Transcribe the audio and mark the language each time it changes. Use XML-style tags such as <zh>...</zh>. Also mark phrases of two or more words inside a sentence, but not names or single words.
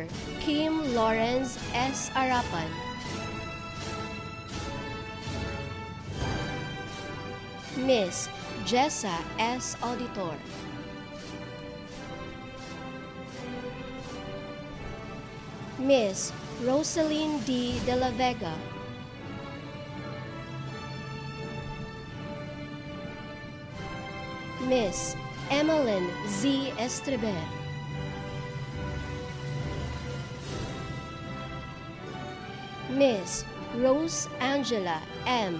<en>Kim Lawrence S. Arapan, Miss Jessa S. Auditor, Miss Rosaline D. De La Vega, Miss Emmeline Z. Estreber, Miss Rose Angela M.</en>